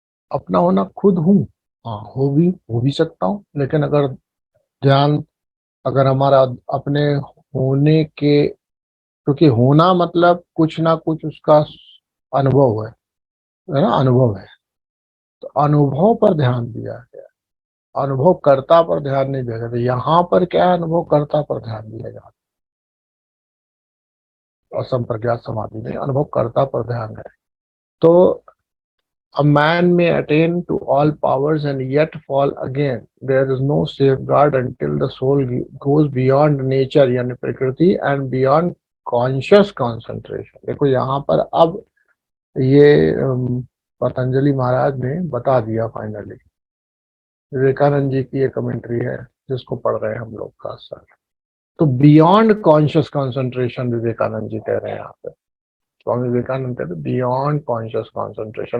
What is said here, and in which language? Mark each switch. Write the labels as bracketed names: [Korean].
[Hindi] अपना होना खुद हूँ, हाँ हो भी सकता हूँ, लेकिन अगर ध्यान, अगर हमारा अपने होने के, क्योंकि होना मतलब कुछ ना कुछ उसका अनुभव है ना, अनुभव है। तो अनुभव पर ध्यान दिया गया, अनुभव कर्ता पर ध्यान नहीं दिया जाता। यहाँ पर क्या है? अनुभव कर्ता पर ध्यान दिया जाता है। और संप्रज्ञात समाधि में अनुभव कर्ता पर ध्यान है। [English] तो a man may attain to all powers and yet fall again. There is no safeguard until the soul goes beyond nature [Hindi] यानी प्रकृति [English] and beyond conscious concentration। [Hindi] देखो यहाँ पर अब ये पतंजलि महाराज ने बता दिया फाइनली। विवेकानंद जी की ये कमेंट्री है जिसको पढ़ रहे हैं हम लोग का सर। तो [English] beyond conscious concentration [Hindi] Vivekananda ji कह रहे हैं यहाँ पे। स्वामी विवेकानंद कहते हैं [English] Beyond conscious concentration.